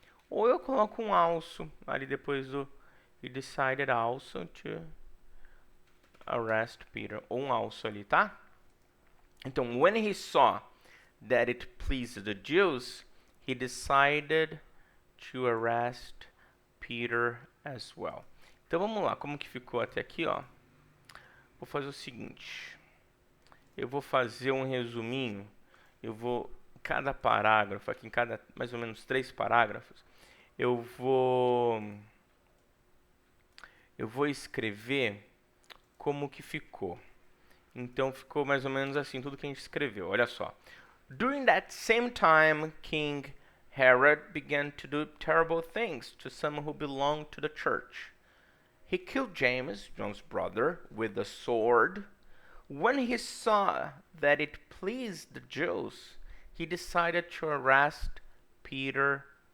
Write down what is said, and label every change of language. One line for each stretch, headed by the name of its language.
Portuguese: Ou eu coloco um also ali depois do
English: he decided also to arrest Peter.
Portuguese: Ou um also ali, tá?
English: Então, when he saw that it pleased the Jews, he decided to arrest Peter as well.
Portuguese: Então vamos lá, como que ficou até aqui, ó? Vou fazer o seguinte. Eu vou fazer um resuminho. Cada parágrafo aqui, em cada mais ou menos 3 parágrafos, eu vou escrever como que ficou. Então ficou mais ou menos assim, tudo que a gente escreveu. Olha só.
English: During that same time, King Herod began to do terrible things to some who belonged to the church. He killed James, John's brother, with a sword. When he saw that it pleased the Jews, he decided to arrest Peter